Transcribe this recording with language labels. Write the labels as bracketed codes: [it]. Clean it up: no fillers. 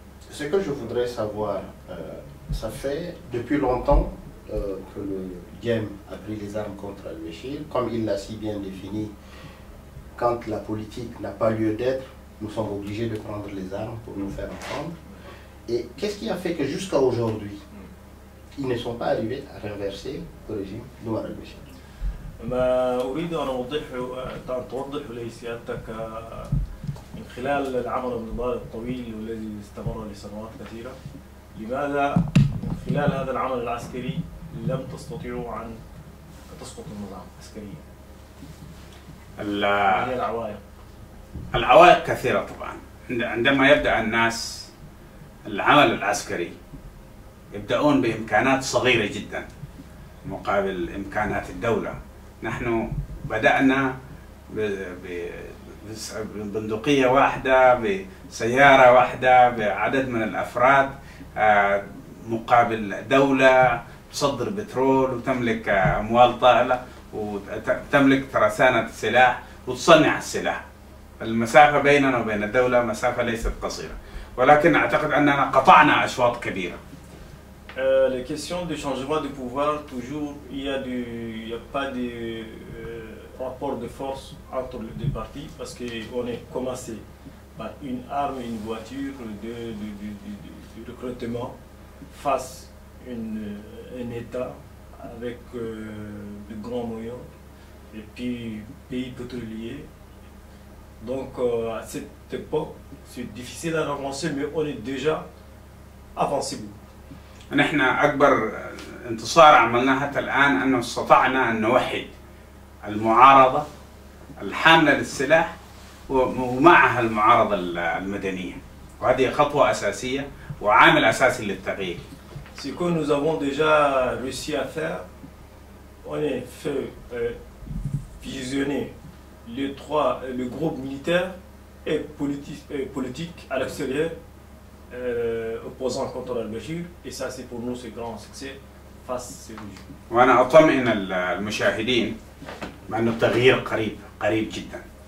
[fr] Ce que je voudrais savoir, ça fait depuis longtemps que le GEM a pris les armes contre Al-Bashir. Comme il l'a si bien défini, quand la politique n'a pas lieu d'être, nous sommes obligés de prendre les armes pour nous faire entendre. Et qu'est-ce qui a fait que jusqu'à aujourd'hui, ils ne sont pas arrivés à renverser le régime d'Omar al-Bashir? [ar] ما أريد أن توضح لي سيادتك من خلال العمل النضالي الطويل والذي استمر لسنوات كثيرة، لماذا من خلال هذا العمل العسكري لم تستطيعوا أن تسقط النظام عسكريا؟ ما هي العوائق؟ العوائق كثيرة طبعا. عندما يبدأ الناس العمل العسكري يبدأون بإمكانات صغيرة جدا مقابل إمكانات الدولة. نحن بدأنا ببندقية واحدة، بسيارة واحدة، بعدد من الأفراد، مقابل دولة تصدر بترول وتملك أموال طائلة وتملك ترسانة سلاح وتصنع السلاح. المسافة بيننا وبين الدولة مسافة ليست قصيرة، ولكن أعتقد أننا قطعنا أشواط كبيرة. [fr] Les questions de changement de pouvoir, toujours, il n'y a pas de rapport de force entre les deux partis, parce qu'on est commencé par une arme, une voiture de recrutement face à un État avec de grands moyens et puis pays pétrolier. Donc à cette époque, c'est difficile à avancer, mais on est déjà avancé beaucoup. [ar] نحن أكبر انتصار عملناه حتى الآن أنه استطعنا أن نوحد المعارضة الحاملة للسلاح ومعها المعارضة المدنية، وهذه خطوة أساسية وعامل أساسي للتغيير. [fr] Ce que nous avons déjà réussi à faire, on a fait fusionner le groupe militaire et politique à l'extérieur, opposant contre al-Bashir, et ça c'est pour nous ce grand succès face à ce régime. [ar] وأنا أطمئن المشاهدين بأن التغيير قريب جدا.